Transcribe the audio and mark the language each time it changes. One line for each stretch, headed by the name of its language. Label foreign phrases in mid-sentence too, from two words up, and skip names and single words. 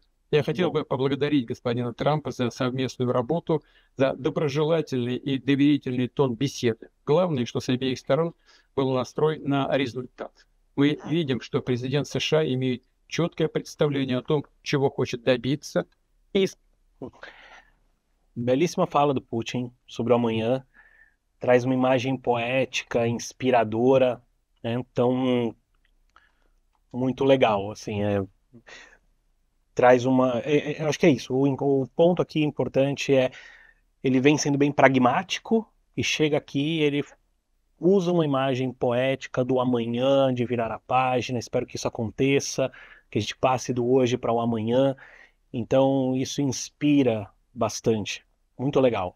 Russian: Я хотел бы поблагодарить господина Трампа за совместную работу, за доброжелательный и доверительный тон беседы. Главное, что с обеих сторон был настрой на результат. Мы видим, что президент США имеет четкое представление о том, чего хочет добиться.
Portuguese: Belíssima fala do Putin sobre o amanhã. Traz uma imagem poética, inspiradora, né? Então, muito legal, assim, traz uma... acho que é isso, o ponto aqui importante é ele vem sendo bem pragmático e chega aqui, ele usa uma imagem poética do amanhã, de virar a página, espero que isso aconteça, que a gente passe do hoje para o amanhã, então isso inspira bastante, muito legal.